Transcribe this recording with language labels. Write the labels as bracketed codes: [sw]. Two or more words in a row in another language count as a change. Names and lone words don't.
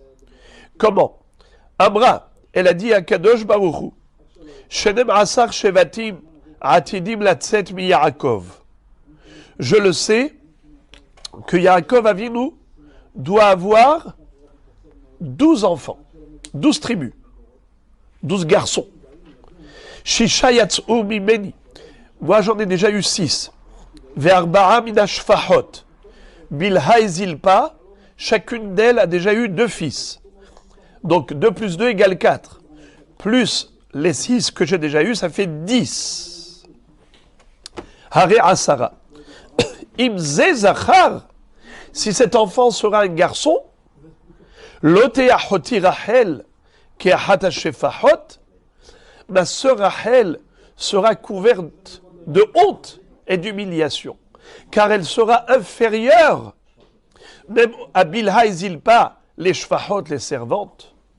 [fr] Comment? Amra, elle a dit à Kadosh Baruchu, [he] שנים עשר שבטים עתידים לצאת מיעקב. [fr] Je le sais que Yaakov Avinu doit avoir 12 enfants, 12 tribus, 12 garçons. [he] ששה יצאו ממני. [fr] Moi j'en ai déjà eu 6. [he] וארבעה מן השפחות. [fr] Bilha et Zilpa, chacune d'elles a déjà eu 2 fils. Donc 2 plus 2 égale 4. Plus les 6 que j'ai déjà eu, ça fait 10. [he] הרי עשרה. אם זה זכר. [fr] Si cet enfant sera un garçon, [he] לא תהא אחותי רחל, [fr] qui est [he] אחת השפחות, [fr] ma sœur Rachel sera couverte de honte et d'humiliation, car elle sera inférieure même à Bilha et Zilpa, les Shfahot, les servantes.